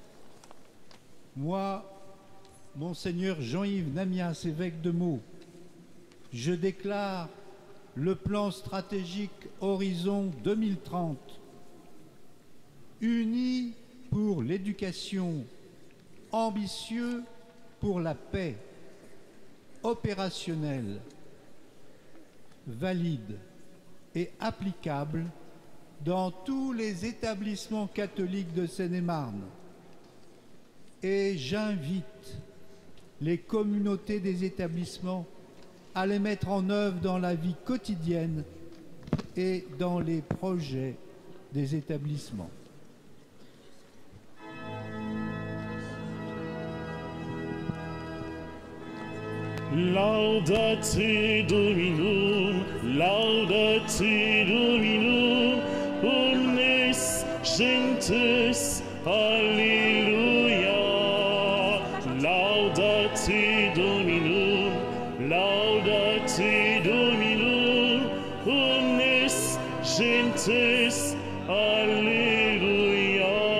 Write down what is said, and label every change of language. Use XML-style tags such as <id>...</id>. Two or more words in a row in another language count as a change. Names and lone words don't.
<fr>Moi, Monseigneur Jean-Yves Namias, évêque de Meaux, je déclare le plan stratégique Horizon 2030, unis pour l'éducation, ambitieux pour la paix, opérationnel, valide et applicable dans tous les établissements catholiques de Seine-et-Marne. Et j'invite les communautés des établissements à les mettre en œuvre dans la vie quotidienne et dans les projets des établissements.</fr> <la>Laudate Dominum, laudate Dominum, omnes gentes, Alleluia. Laudate Dominum, laudate Dominum, omnes gentes, Alleluia.</la>